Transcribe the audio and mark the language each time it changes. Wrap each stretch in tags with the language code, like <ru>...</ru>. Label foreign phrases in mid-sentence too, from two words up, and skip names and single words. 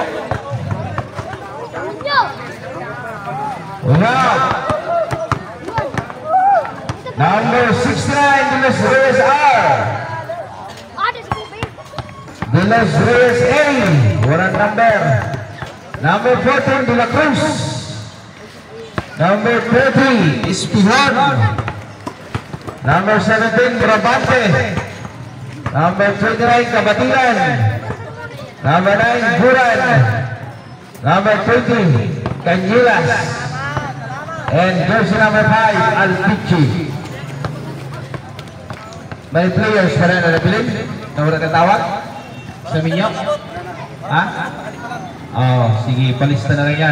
<tl>Wow. Number 69, De Los Reyes R. De Los Reyes A. Walang number. Number 14, De La Cruz. Number 30, Espihon. Number 17, Brabante. Number 29, Kabatilan. Number 9, Buran. Number 20, Canyilas.</tl> <en>And jersey number 5,</en> <tl>Alpichi. May players pa rin na nabilin? Na wala tatawag? Sa minyo? Ha? Oh, sige, palista na lang yan.</tl>